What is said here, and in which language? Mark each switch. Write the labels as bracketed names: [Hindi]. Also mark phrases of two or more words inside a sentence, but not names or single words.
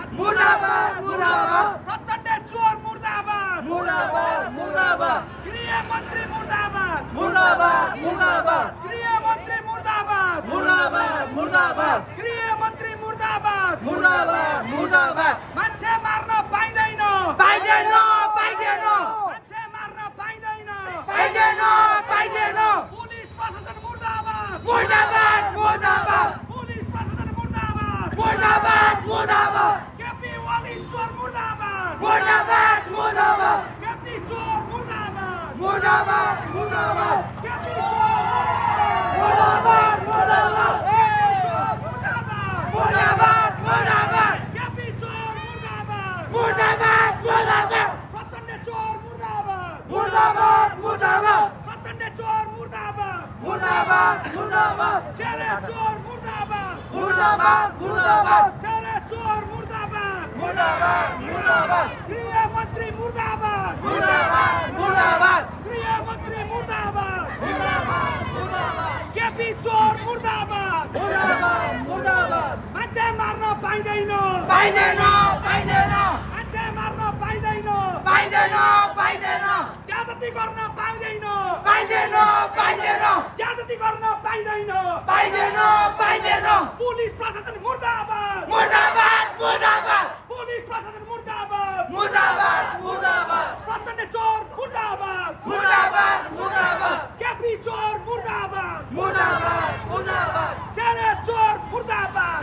[Nepali] मुर्दाबाद मुर्दाबाद प्रचंड चोर मुर्दाबाद मुर्दाबाद मुर्दाबाद गृह मंत्री मुर्दाबाद मुर्दाबाद मुर्दाबाद गृह मंत्री मुर्दाबाद मुर्दाबाद मुर्दाबाद गृह मंत्री मुर्दाबाद मुर्दाबाद मुर्दाबाद मान्छे मार्न पाइँदैन पाइँदैन पाइँदैन मान्छे मार्न पाइँदैन पाइँदैन पाइँदैन पुलिस प्रशासन मुर्दाबाद मुर्दाबाद मुर्दाबाद पुलिस प्रशासन मुर्दाबाद मुर्दाबाद मुर्दाबाद केपी ओली चोर मुर्दाबाद मुर्दाबाद मुर्दाबाद केपी चोर मुर्दाबाद मुर्दाबाद मुर्दाबाद केपी चोर मुर्दाबाद मुर्दाबाद मुर्दाबाद मुर्दाबाद केपी चोर मुर्दाबाद मुर्दाबाद मुर्दाबाद प्रचण्ड चोर मुर्दाबाद मुर्दाबाद मुर्दाबाद प्रचण्ड चोर मुर्दाबाद मुर्दाबाद मुर्दाबाद शेरे चोर मुर्दाबाद मुर्दाबाद मुर्दाबाद शेरे चोर मुर्दाबाद मुर्दाबाद मुर्दाबाद गृह मंत्री मुर्दाबाद मुर्दाबाद मुर्दाबाद गृह मंत्री मुर्दाबाद मुर्दाबाद मुर्दाबाद केपी चोर मुर्दाबाद मुर्दाबाद मुर्दाबाद मान्छे मार्न पाइँदैन पाइँदैन पाइँदैन मान्छे मार्न पाइँदैन पाइँदैन पाइँदैन ज्यादती गर्न पाइँदैन पाइँदैन पाइँदैन ज्यादती गर्न पाइँदैन पाइँदैन पाइँदैन पुलिस प्रशासन मुर्दाबाद मुर्दाबाद मुर्दाबाद पुलिस प्रशासन मुर्दाबाद मुर्दाबाद मुर्दाबाद प्रचण्ड चोर मुर्दाबाद मुर्दाबाद मुर्दाबाद केपी चोर मुर्दाबाद मुर्दाबाद मुर्दाबाद शेरे चोर मुर्दाबाद